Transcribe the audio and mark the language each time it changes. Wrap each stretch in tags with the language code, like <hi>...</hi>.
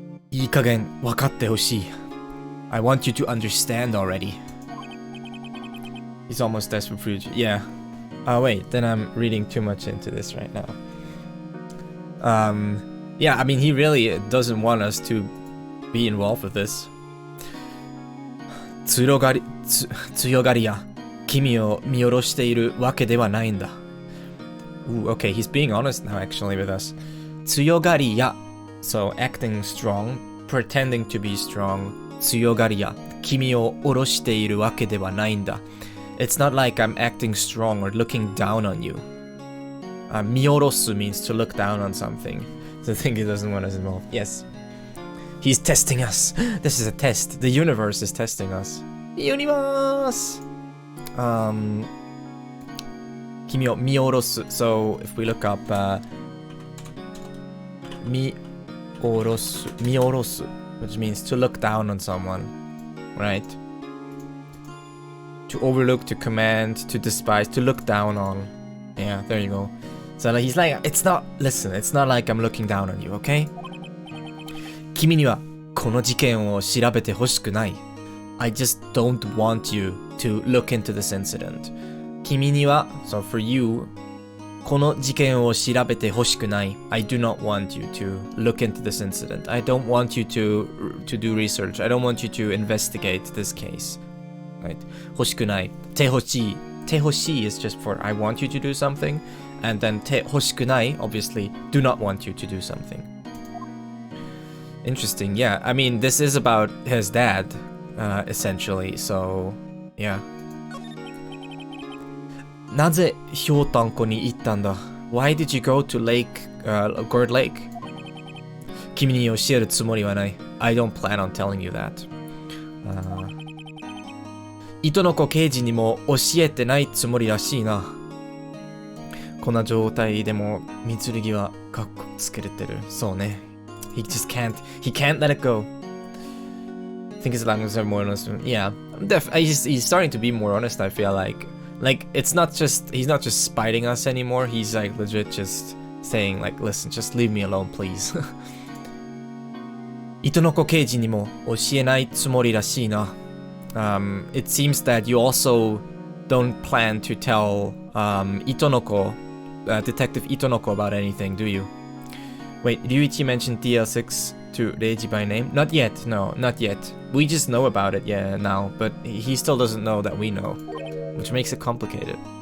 <ja>いい加減分かってほしい.</ja> <en>I want you to understand already. He's almost desperate for you. Yeah. Oh wait. Then I'm reading too much into this right now. Yeah, I mean, he really doesn't want us to be involved with this.</en> <ja>強がりや君を見下ろしているわけではないんだ.</ja> <en>Ooh, okay, he's being honest now actually with us.</en> <ja>強がりや,</ja> <en>so acting strong, pretending to be strong.</en> <ja>強がりや君を下ろしているわけではないんだ.</ja> <en>It's not like I'm acting strong or looking down on you. 見下ろす means to look down on something. So I think he doesn't want us involved. Yes. He's testing us. This is a test. The universe is testing us. Universe!</en> <ja>君を見下ろす.</ja> <en>So if we look up 見下ろす, which means to look down on someone, right? To overlook, to command, to despise, to look down on. Yeah, there you go. So he's like, it's not like I'm looking down on you, okay?</en> <ja>君にはこの事件を調べてほしくない.</ja> <en>I just don't want you to look into this incident.</en> <ja>君には,</ja> <en>so for you,</en> <ja>この事件を調べてほしくない。</ja> <en>I do not want you to look into this incident. I don't want you to do research. I don't want you to investigate this case.</en> <ja>Right? 欲しくない。てほしい。</ja> <en>てほしい is just for I want you to do something. And then て欲しくない obviously do not want you to do something. Interesting, yeah. I mean, this is about his dad, essentially, so, yeah.</en> <ja>なぜひょうたんこに行ったんだ?</ja> <en>Why did you go to Gourd Lake?</en> <ja>君に教えるつもりはない.</ja> <en>I don't plan on telling you that.</en> <ja>糸の子刑事にも教えてないつもりらしいな。こんな状態でもMitsurugiはかっこつけれてる。そうね。</ja> <en>He can't let it go. I think as long as they're more honest. Yeah, he's starting to be more honest, I feel like. Like, he's not just spiting us anymore, he's like legit just saying like, listen, just leave me alone, please.</en> <ja>糸の子刑事にも教えないつもりらしいな。</ja> <en>It seems that you also don't plan to tell Itonoko, Detective Itonoko about anything, do you? Wait, Ryuichi mentioned DL6 to Reiji by name? Not yet, no, not yet. We just know about it, yeah, now, but he still doesn't know that we know, which makes it complicated.</en>